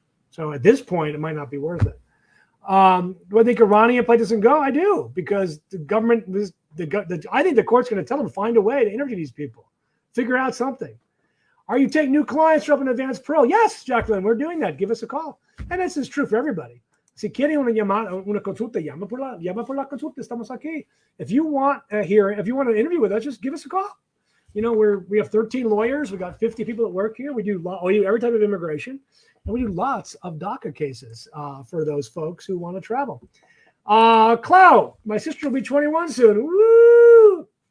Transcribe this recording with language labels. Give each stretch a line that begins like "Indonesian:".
English: So at this point, it might not be worth it. Do I think Iranian play doesn't go? I do, because the government was I think the court's going to tell them find a way to interview these people. Figure out something. Are you taking new clients from an advanced pro? Yes, Jacqueline, we're doing that. Give us a call. And this is true for everybody.
Spanish: Si quieren una consulta, llama por la consulta. Estamos aquí.
English: If you want if you want to interview with us, just give us a call. You know, we have 13 lawyers. We got 50 people that work here. We do every type of immigration, and we do lots of Daca cases for those folks who want to travel. Clau, my sister will be 21 soon. Woo!